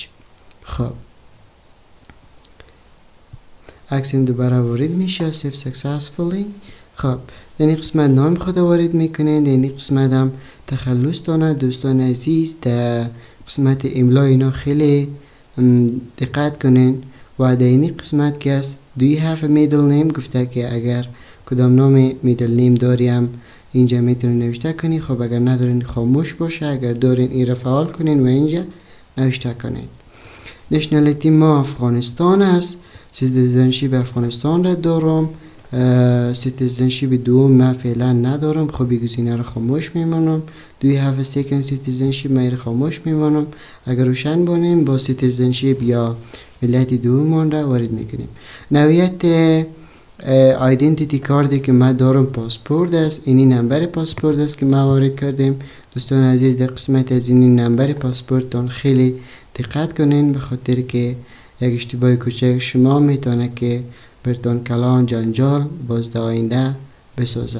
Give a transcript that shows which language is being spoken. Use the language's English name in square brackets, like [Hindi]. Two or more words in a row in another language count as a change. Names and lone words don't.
[Persian] خب عکس دوباره وارد میشه [English] saved successfully. [Persian] خب در این قسمت نام خود وارد میکنین. در این قسمت هم تخلص دانه دوستان عزیز. در قسمت املا اینا خیلی دقت کنین و در این قسمت که است [English] do you have a middle name [Persian] گفته که اگر کدام نام [English] middle name [Persian] داریم اینجا میتونین نوشته کنین. خب اگر ندارین خاموش باشه، اگر دارین این را فعال کنین و اینجا نوشته کنین. نشنالیتی ما افغانستان است. سیتیزنشیپ افغانستان را دارم. سیتیزنشیپ دوم من فعلا ندارم. خب این گزینه رو خاموش میمانم. [English] do you have a second citizenship [Persian] من خاموش میمانم. اگر روشن بانیم با سیتیزنشیپ یا ملیت دوم را وارد میکنیم. نوعیت [English] identity card [Persian] که ما دارم پاسپورت است. اینی نمبر پاسپورت است که ما وارد کردیم. دوستان عزیز در قسمت از این نمبر پاسپورتتان خیلی دقت کنین، به خاطر که یک اشتباه کوچک شما میتونه که برتون کلان جنجال باز در آینده بسازه.